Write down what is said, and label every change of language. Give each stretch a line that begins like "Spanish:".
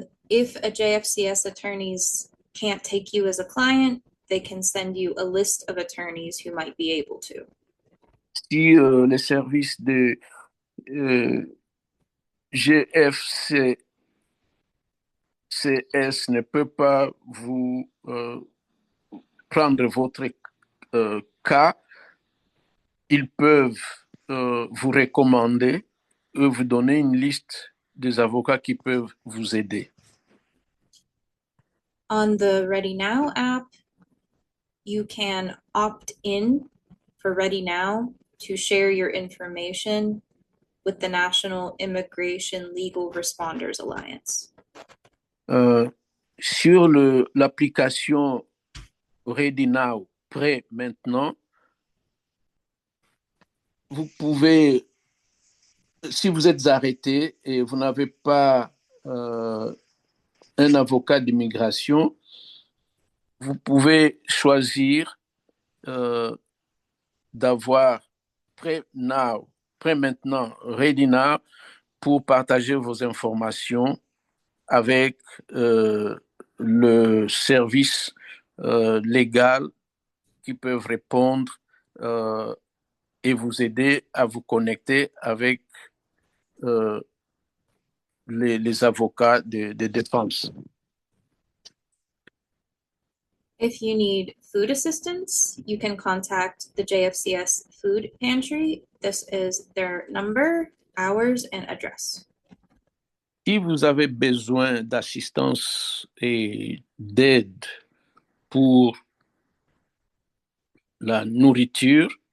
English: If a JFCS attorneys can't take you as a client, they can send you a list of attorneys who might be able to.
French: Si les services de GFCS ne peuvent pas vous prendre votre cas, ils peuvent vous recommander ou vous donner une liste des avocats qui peuvent vous aider.
English: On the Ready Now app, you can opt in for Ready Now to share your information with the National Immigration Legal Responders Alliance.
French: Sur l'application Ready Now, prêt maintenant, vous pouvez, si vous êtes arrêté et vous n'avez pas un avocat d'immigration, vous pouvez choisir d'avoir prêt maintenant, Ready Now, pour partager vos informations avec le service légal qui peuvent répondre et vous aider à vous connecter avec les avocats de défense.
English: If you need food assistance, you can contact the JFCS Food Pantry. This is their number, hours, and address.
French: Si vous avez besoin d'assistance et d'aide pour la nourriture,